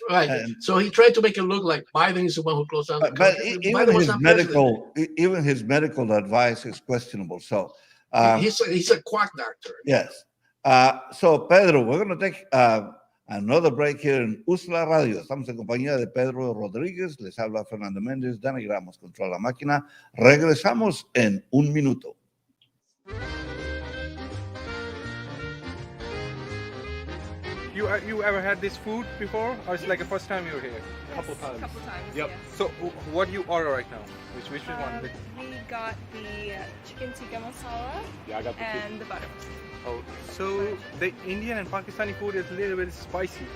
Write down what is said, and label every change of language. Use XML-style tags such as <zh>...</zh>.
<en>And so he tried to make it look like Biden is the one who closed down the country. But even his medical advice is questionable. So he's a quack doctor. Yes. So Pedro, we're going to take another break here en USLA Radio.</en> <es>Estamos en compañía de Pedro Rodríguez. Les habla Fernando Mendez. Dana Gramos controla la máquina. Regresamos en un minuto.</es> <en>You ever had this food before, or it's like the first time you were here? Yes, couple times. Yep. Yeah. So what do you order right now? Which one? We got the chicken tikka masala Yeah, I got the and the butter masala. Oh, so the Indian and Pakistani food is a little bit spicy.</en>